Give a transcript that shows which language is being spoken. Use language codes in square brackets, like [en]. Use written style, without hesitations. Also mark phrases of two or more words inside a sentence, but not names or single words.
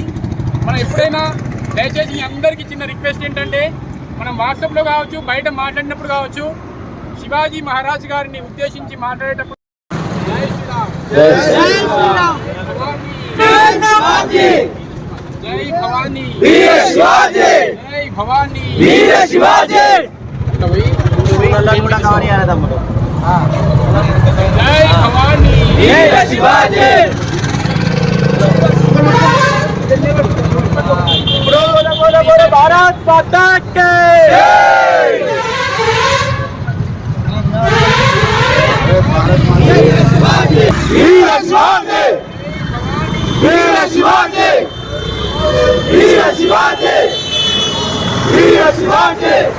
[te] మనం ఎప్పుడైనా దయచేసి మీ అందరికీ చిన్న రిక్వెస్ట్ ఏంటంటే, మనం వాట్సాప్లో కావచ్చు, బయట మాట్లాడినప్పుడు కావచ్చు, శివాజీ మహారాజ్ గారిని ఉద్దేశించి మాట్లాడేటప్పుడు [hi] जय श्रीराम जय श्रीराम जय भवानी वीर शिवाजी जय भवानी वीर शिवाजी जय भवानी वीर शिवाजी. भारत माता के वीर शिवाजी वीर शिवाजी वीर शिवाजी वीर शिवाजी वीर शिवाजी